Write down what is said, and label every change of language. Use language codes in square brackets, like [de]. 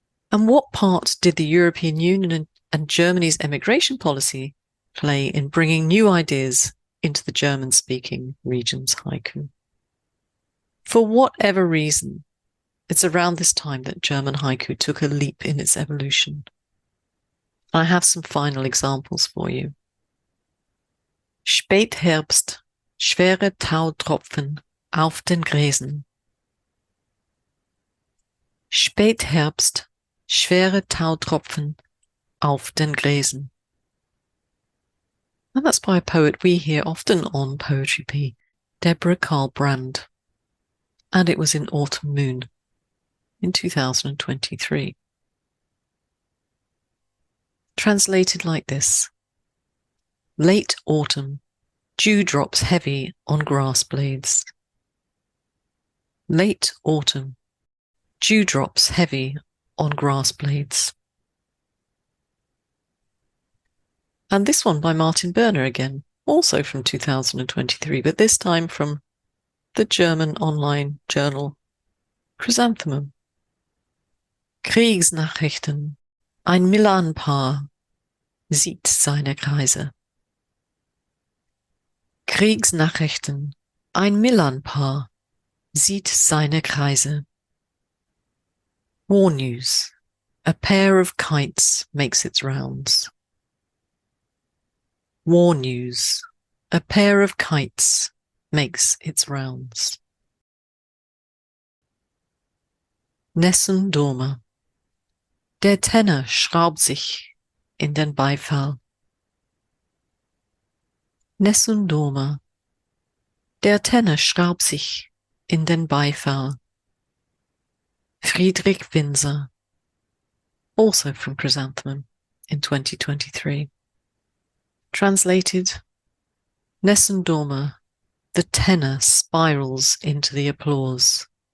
[en] And what part did the European Union and Germany's emigration policy play in bringing new ideas into the German-speaking region's haiku? For whatever reason, it's around this time that German haiku took a leap in its evolution. I have some final examples for you. [de] Spätherbst, schwere Tautropfen auf den Gräsen. Spätherbst, schwere Tautropfen auf den Gräsen. [en] And that's by a poet we hear often on Poetry P, Deborah Karl Brand. And it was in Autumn Moon in 2023. Translated like this. Late autumn, dewdrops heavy on grass blades. Late autumn, dewdrops heavy on grass blades. And this one by Martin Berner again, also from 2023, but this time from the German online journal Chrysanthemum. [de] Kriegsnachrichten. Ein Milan-Paar sieht seine Kreise. Kriegsnachrichten. Ein Milan-Paar sieht seine Kreise. [en] War news. A pair of kites makes its rounds. War news. A pair of kites makes its rounds. [it] Nessun Dorma. [de] Der Tenor schraubt sich in den Beifall. Nessun Dorma. Der Tenor schraubt sich in den Beifall. [en] Friedrich Winzer, also from Chrysanthemum in 2023. Translated, Nessun Dorma, the tenor spirals into the applause.